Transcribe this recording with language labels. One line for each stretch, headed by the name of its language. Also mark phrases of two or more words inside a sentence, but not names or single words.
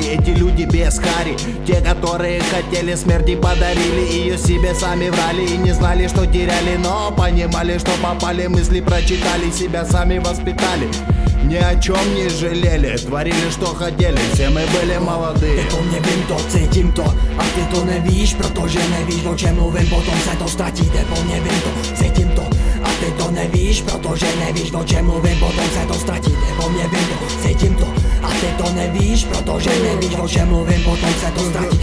Russian: Эти люди без хари. Те, которые хотели смерти, подарили ее себе, сами врали. И не знали, что теряли, но понимали, что попали. Мысли прочитали, себя сами воспитали. Ни о чем не жалели, творили, что хотели, все мы были молодые.
Czech: Ty po mně vím to, cítím to, a ty to nevíš, protože nevíš, o čem mluvím, potom se to ztratí. Ty po mně vím to, cítím to, a ty to nevíš, protože nevíš, o čem mluvím, potom se to ztratí. Ty po mně vím to, cítím to, a ty to nevíš, protože nevíš, o čem mluvím, potom se to ztratí.